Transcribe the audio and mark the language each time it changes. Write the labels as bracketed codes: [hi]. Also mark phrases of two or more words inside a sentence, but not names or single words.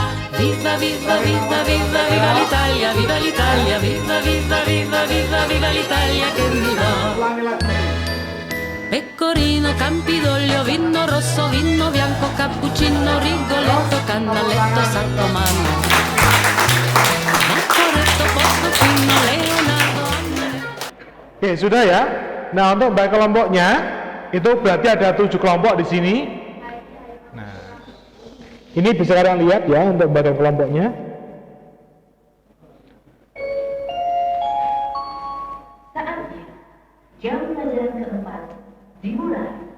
[it] Viva, viva, viva, viva, viva l'Italia, viva l'Italia, viva, viva, viva, viva, viva l'Italia che mi va. Pecorino, Campidoglio, vino rosso, vino bianco, cappuccino, Rigoletto, Cannelletto, Sacromano, Maccoretto, Portofino, Leonardo. [id] Oke, sudah ya. Nah, untuk baik kelompoknya itu berarti ada 7 kelompok di sini. Nah, ini bisa kalian lihat ya untuk bagian kelompoknya. Saatnya jam pelajaran keempat dimulai.